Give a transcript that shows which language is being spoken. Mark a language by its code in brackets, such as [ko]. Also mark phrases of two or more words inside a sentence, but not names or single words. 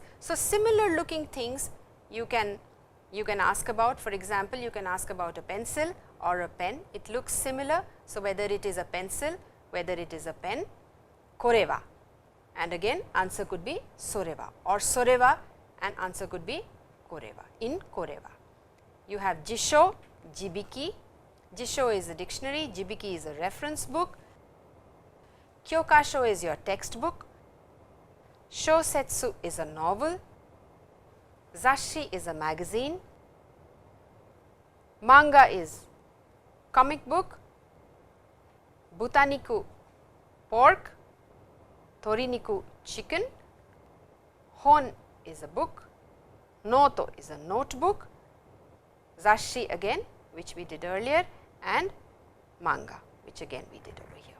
[en] So, similar looking things you can ask about. For example, you can ask about a pencil or a pen. It looks similar. So, whether it is a pencil, whether it is a pen, [ja] kore wa, [en] and again answer could be [ja] sore wa, [en] or [ja] sore wa [en] and answer could be [ja] kore wa, [en] in [ja] kore wa. [en] You have [ja] jisho, jibiki. [en] Jisho is a dictionary, jibiki is a reference book, kyokasho is your textbook, shosetsu is a novel, zashi is a magazine, manga is comic book, butaniku pork, toriniku chicken, hon is a book, noto is a notebook, zashi again which we did earlier, and manga which again we did over here.